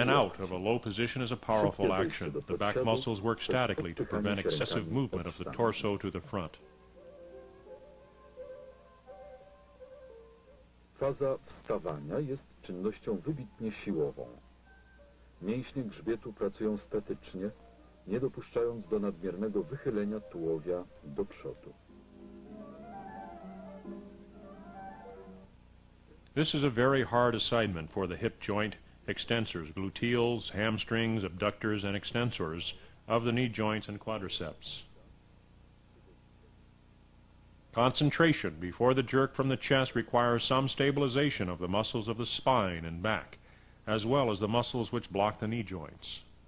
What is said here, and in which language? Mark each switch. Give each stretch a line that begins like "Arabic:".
English: and out
Polish: łokci.
English: of a low position is a powerful action. The back muscles work statically to prevent excessive movement of the torso to the front.
Polish: Faza wstawania jest czynnością wybitnie siłową. Mięśnie grzbietu pracują statycznie, nie dopuszczając do nadmiernego wychylenia tułowia do przodu.
English: This is a very hard assignment for the hip joint, extensors, gluteals, hamstrings, abductors, and extensors of the knee joints and quadriceps. Concentration before the jerk from the chest requires some stabilization of the muscles of the spine and back, as well as the muscles which block the knee joints.